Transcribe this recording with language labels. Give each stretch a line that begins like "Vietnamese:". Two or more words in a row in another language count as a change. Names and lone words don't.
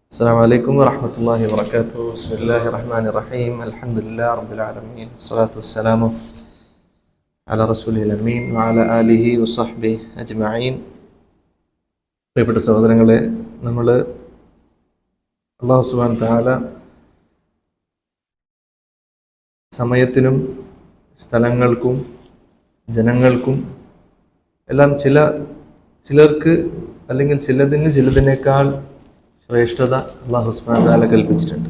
Arabic: السلام عليكم ورحمة الله وبركاته. بسم الله الرحمن الرحيم. الحمد لله رب العالمين. الصلاة والسلام على رسوله الأمين وعلى آله وصحبه أجمعين.
Malayalam: പ്രിയപ്പെട്ട സഹോദരങ്ങളെ, നമ്മൾ
Arabic: الله سبحانه تعالى
Malayalam: സമയത്തിനും സ്ഥലങ്ങൾക്കും ജനങ്ങൾക്കും എല്ലാം ചിലർക്ക് അല്ലെങ്കിൽ ചിലതിനേക്കാൾ ശ്രേഷ്ഠത
Arabic: الله سبحانه وتعالى
Malayalam: കൽപ്പിച്ചിട്ടുണ്ട്.